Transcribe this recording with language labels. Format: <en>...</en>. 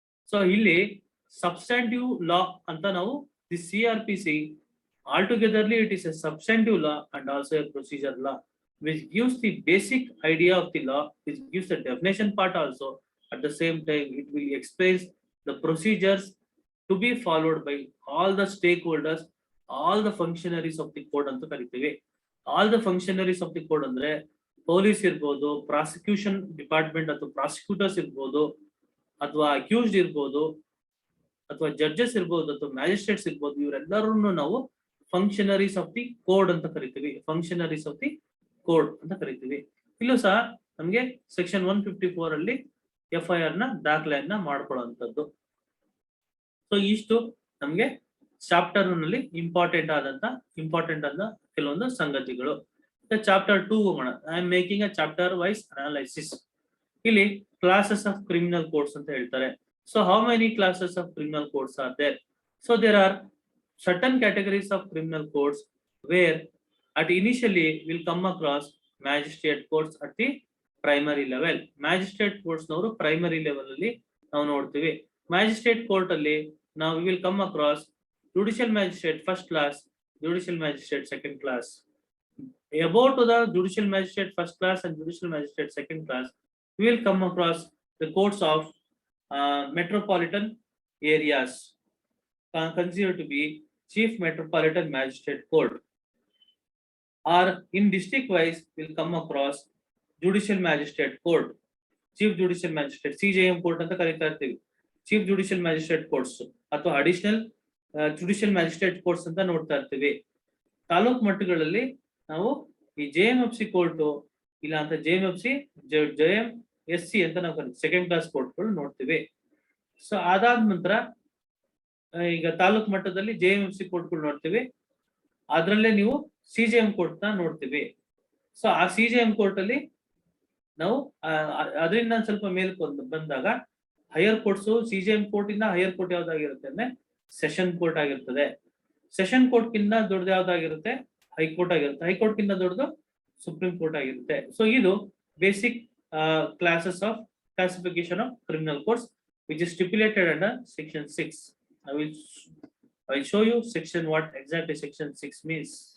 <en>So</en> <kn>ಇಲ್ಲಿ</kn> <en>substantive law</en> <kn>ಅಂತ ನಾವು</kn> <en>the CrPC altogetherly it is a substantive law and also a procedural law which gives the basic idea of the law, which gives the definition part also. At the same time it will express the procedures to be followed by all the stakeholders, all the functionaries of the court</en> <kn>ಅಂತ ಕರಿತೀವಿ.</kn> <en>All the functionaries of the court</en> <kn>ಅಂದ್ರೆ police ಇರ್ಬೋದು, prosecution department ಅಥವಾ prosecutors ಇರ್ಬೋದು, ಅಥವಾ accused ಇರ್ಬೋದು, ಅಥವಾ judges ಇರ್ಬೋದು, ಅಥವಾ ಮ್ಯಾಜಿಸ್ಟ್ರೇಟ್ಸ್ ಇರ್ಬೋದು. ಇವರೆಲ್ಲರನ್ನು ನಾವು ಫಂಕ್ಷನರೀಸ್ ಆಫ್ ದಿ ಕೋಡ್ ಅಂತ ಕರಿತೀವಿ. ಫಂಕ್ಷನರೀಸ್ ಆಫ್ ದಿ ಕೋಡ್ ಅಂತ ಕರಿತೀವಿ. ಇಲ್ಲೂ ಸಹ ನಮ್ಗೆ ಸೆಕ್ಷನ್ 154 ಅಲ್ಲಿ FIR ನ ದಾಖಲೆಯನ್ನ ಮಾಡ್ಕೊಳ್ಳುವಂಥದ್ದು. ಸೊ ಇಷ್ಟು ನಮ್ಗೆ ಚಾಪ್ಟರ್ ನಲ್ಲಿ ಇಂಪಾರ್ಟೆಂಟ್ ಆದ ಕೆಲವೊಂದು ಸಂಗತಿಗಳು. ಚಾಪ್ಟರ್ 2 ಹೋಗೋಣ.</kn> <en>I am making a chapter wise analysis.</en> <kn>ಇಲ್ಲಿ ಕ್ಲಾಸಸ್ ಆಫ್ ಕ್ರಿಮಿನಲ್ ಕೋಡ್ಸ್ ಅಂತ ಹೇಳ್ತಾರೆ.</kn> <en>So how many classes of criminal codes are there? So there are certain categories of criminal codes where at initially will come across magistrate courts at the primary level.</en> <kn>Magistrate courts ನವರು primary level ಅಲ್ಲಿ ನಾವು ನೋಡ್ತೀವಿ.</kn> <en>Magistrate court</en> <kn>ಅಲ್ಲಿ ನಾವು</kn> <en>will come across judicial magistrate first class, judicial magistrate second class. About to the judicial magistrate first class and judicial magistrate second class, we will come across the courts of metropolitan areas considered to be chief metropolitan magistrate court, or in district wise will come across judicial magistrate court, chief judicial magistrate CJM court</en> <kn>ಅಂತ ಕರೀತಾ ಇರ್ತೀವಿ. chief judicial magistrate courts ಅಥವಾ additional judicial magistrate courts ಅಂತ ನೋಡ್ತಾ ಇರ್ತೀವಿ. ತಾಲೂಕ್ ಮಟ್ಟಗಳಲ್ಲಿ ನಾವು ಈ JMFC court ಇಲ್ಲ ಅಂತ JMFC JMSC ಅಂತ ನಾವು ಸೆಕೆಂಡ್ ಕ್ಲಾಸ್ ಕೋರ್ಟ್ಗಳು ನೋಡ್ತೀವಿ. ಸೊ ಅದಾದ ನಂತರ ಈಗ ತಾಲೂಕ್ ಮಟ್ಟದಲ್ಲಿ JMFC ಕೋರ್ಟ್ಗಳು ನೋಡ್ತೀವಿ. ಅದರಲ್ಲೇ ನೀವು CJM ಕೋರ್ಟ್ ನ ನೋಡ್ತೀವಿ. ಸೊ ಆ CJM ಕೋರ್ಟ್ ಅಲ್ಲಿ ನಾವು ಅದರಿಂದ ಸ್ವಲ್ಪ ಮೇಲ್ ಬಂದಾಗ ಹೈಯರ್ ಕೋರ್ಟ್ಸ್, CJM ಕೋರ್ಟ್ ಇಂದ ಹೈಯರ್ ಕೋರ್ಟ್ ಯಾವ್ದಾಗಿರುತ್ತೆ ಅಂದ್ರೆ ಸೆಷನ್ ಕೋರ್ಟ್ ಆಗಿರ್ತದೆ. ಸೆಷನ್ ಕೋರ್ಟ್ ಕಿಂತ ದೊಡ್ಡದು ಯಾವ್ದಾಗಿರುತ್ತೆ, ಹೈಕೋರ್ಟ್ ಆಗಿರುತ್ತೆ. ಹೈಕೋರ್ಟ್ ಕಿಂತ ದೊಡ್ಡದು ಸುಪ್ರೀಂ ಕೋರ್ಟ್ ಆಗಿರುತ್ತೆ. ಸೊ ಇದು basic</kn> <en>classes of classification of criminal courts which is stipulated under section 6. I will show you section what exactly section 6 means.</en>